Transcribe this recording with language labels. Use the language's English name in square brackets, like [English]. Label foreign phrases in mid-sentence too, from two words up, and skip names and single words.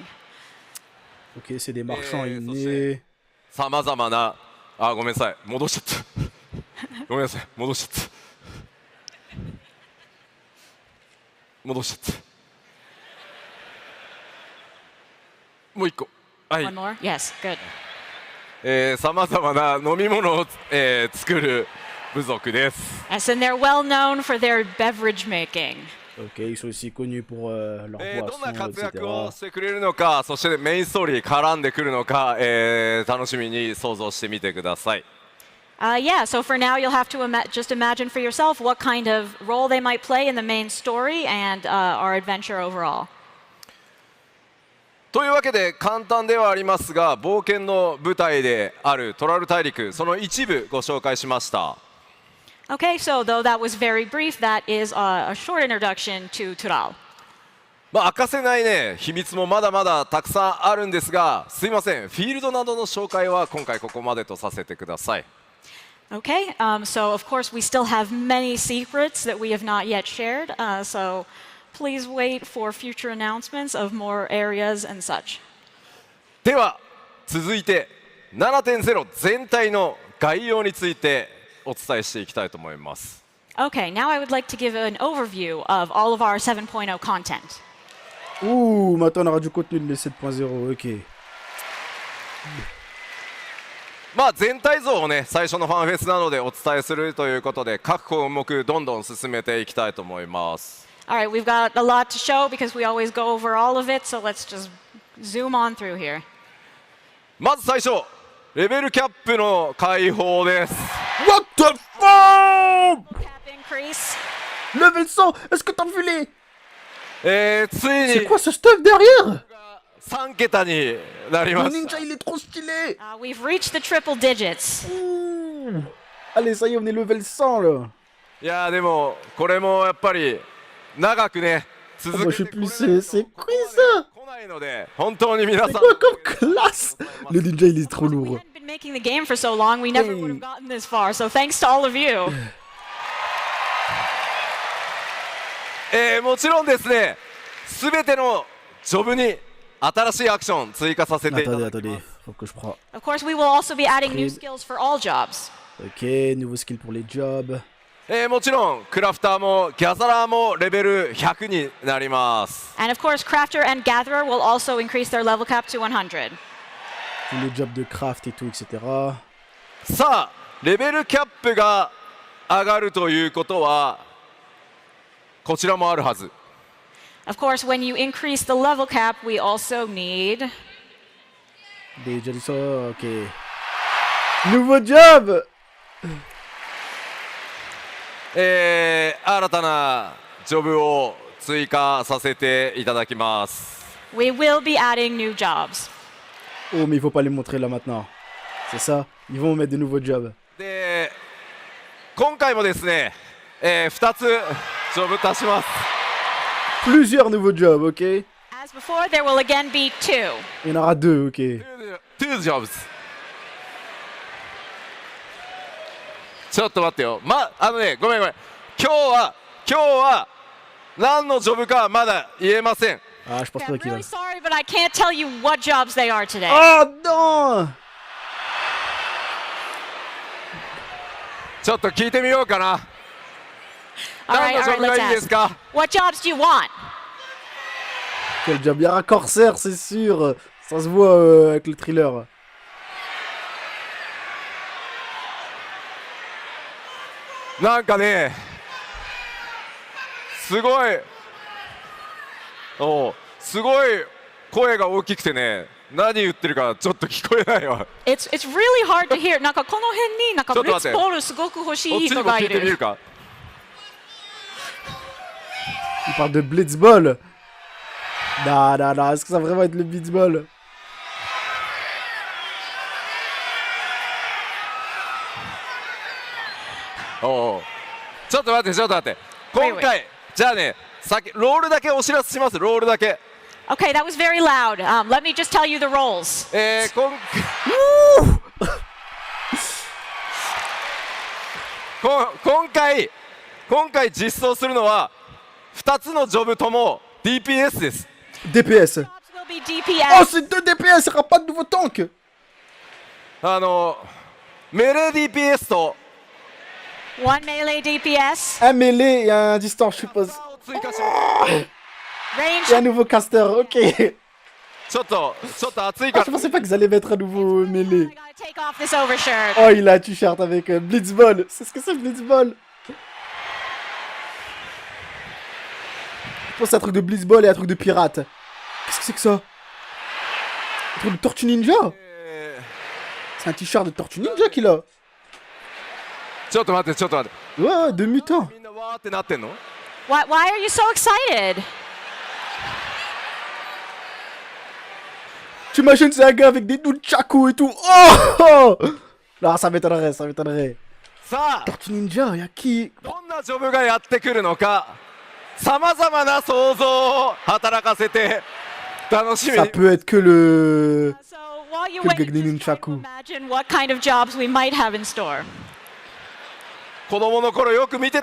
[French] Ok, c'est des marchands innés. [Japanese] さまざまな、あ、ごめんなさい、戻しちゃった。ごめんなさい、戻しちゃった。戻しちゃった。もう一個。はい。 [English] One more? Yes, good. [Japanese] さまざまな飲み物を、作る部族です。 [English] Yes, and they're well known for their beverage making. [French] Ok, ils sont aussi connus pour leur [Japanese] どんな [French] boisson, [Japanese] 活躍を [French] etc. [Japanese] してくれるのか、そしてメインストーリー絡んでくるのか、楽しみに想像してみてください。 [English] Yeah, so for now you'll have to just imagine for yourself what kind of role they might play in the main story and our adventure overall. [Japanese] というわけで簡単ではありますが、冒険の舞台であるトラル大陸、その一部ご紹介しました。 [English] Okay, so though that was very brief, that is a short introduction to Tural. [Japanese] まあ明かせないね秘密もまだまだたくさんあるんですが、すいません、フィールドなどの紹介は今回ここまでとさせてください。 [English] Okay, so of course we still have many secrets that we have not yet shared, so please wait for future announcements of more areas and such. [Japanese] では続いて 7.0 全体の概要についてお伝えしていきたいと思います。 [English] Okay, now I would like to give an overview of all of our 7.0 content. [French] Ouh, maintenant on aura du contenu de 7.0, ok. [Japanese] まあ全体像をね最初のファンフェスなのでお伝えするということで、各項目どんどん進めていきたいと思います。 [English] All right, we've got a lot to show because we always go over all of it, so let's just zoom on through here. [Japanese] まず最初、レベルキャップの解放です。 [English] What the fuck? Cap increase. Level 100, [French] est-ce que t'as vu les... [Japanese] ついに [French] C'est quoi ce stuff derrière? [Japanese] 3 桁になり [French] Le [Japanese] ます。 [French] ninja il est trop stylé. [English] We've reached the triple digits. Ouh. [French] Allez, ça y est, on est level 100 là. [Japanese] いやーでもこれもやっぱり長くね Oh, 続 [French] bah, [Japanese] け [French] je [Japanese] て [French] sais [Japanese] これ [French] plus, [Japanese] ない [French] c'est [Japanese] と [French] quoi ça? [Japanese] 来ないので、本当に皆 [French] C'est [Japanese] さん [French] quoi comme classe? Le ninja il est trop [English] We [French] lourd. [English] hadn't been making the game for so long, we never would have gotten this far, so thanks to all of you. [Japanese] もちろんですね、すべてのジョブに新しいアクション追加させていた [French] Attendez, [Japanese] だきま [French] attendez, [Japanese] す。 [French] faut que je prends. [English] Of course, we will also be adding new Crib. skills for all jobs. [French] Ok, nouveau skill pour les jobs. [Japanese] もちろんクラフターもギャザラーもレベル100になります。 [English] And of course, Crafter and Gatherer will also increase their level cap to 100. [French] Tous les jobs de craft et tout, etc. [Japanese] さあレベルキャップが上がるということはこちらもあるはず。 [English] Of course, when you increase the level cap, we also need [French] Des jobs, ça, ok. Nouveau job! [Japanese] 新たなジョブを追加させていただきます。 [English] we will be adding new jobs. [French] Oh, mais il faut pas les montrer là maintenant. C'est ça? Ils vont mettre de nouveaux jobs. [Japanese] で今回もですね、2つジョブ足します。 [French] Plusieurs nouveaux jobs, ok? [English] As before, there will again be 2. [French] Il y en aura deux, ok. [Japanese] 2ジョブズ。ちょっと待ってよ。ごめん。今日は何のジョブかまだ言えません。 [French] Ah, je pense [English] Okay, I'm [French] pas qu'il va. [English] really sorry, but I can't tell you what jobs they are today. [French] Oh non! [Japanese] ちょっと聞いてみようかな。 [English] All [Japanese] 何 [English] right, [Japanese] のジョ [English] all [Japanese] ブ [English] right, [Japanese] が [English] let's [Japanese] いいです [English] ask. [Japanese] か？ [English] What jobs do you want? [French] Quel job? Il y aura Corsair, c'est sûr. Ça se voit avec le thriller. [Japanese] なんかね、すごい声が大きくてね、何言ってるかちょっと聞こえないわ。 [English] It's really hard to hear. [Japanese] なんかこの辺になんかブリッツボールすごく欲しいこっちにも人がいる。聞いてみるか。 [French] Il parle de blitzball. Non, est-ce que ça va vraiment être le blitzball? [Japanese] ちょっと待って今回じゃあね、ロールだけお知らせします。ロールだけ。 [English] Okay, that was very loud. Let me just tell you the roles. [Japanese] 今回実装するのは2つのジョブとも DPS です。 [English] DPS. Jobs will be Oh, DPS. [French] c'est 2 DPS, il n'y aura pas de nouveau tank. [English] melee DPS [Japanese] と [English] One melee DPS. [French] Un mêlée et un distance, je suppose. [Japanese] 追加します。 [English] Range. [French] Et un nouveau caster, ok. [Japanese] ちょっと熱い Ah, か [French] je pensais pas qu'ils allaient mettre un nouveau mêlée. [English] I gotta take off this overshirt. [French] Oh, il a un t-shirt avec Blitzball. C'est ce que c'est, Blitzball. Je pense que c'est un truc de Blitzball et un truc de pirate. Qu'est-ce que c'est que ça? Un truc de Tortue Ninja? C'est un t-shirt de Tortue Ninja qu'il a. [Japanese] ちょっと待って。 [French] Ouais, de mutant. [Japanese] みんなわーってなってんの？ [English] Why are you so excited? [French] T'imagines, c'est un gars avec des nunchakus et tout. Oh! Non, ça m'étonnerait. [Japanese] さあ [French] Tortue Ninja, y'a qui? [Japanese] どんなジョブがやってくるのかさまざまな想像を働かせて楽しみ [French] Ça [Japanese] に [French] peut être que le... [English] So while you [French] Que le [English] wait, [French] Gagné [English] just try to [French] Nunchaku. [English] imagine what kind of jobs we might have in store. [Japanese] 子供の頃よく見て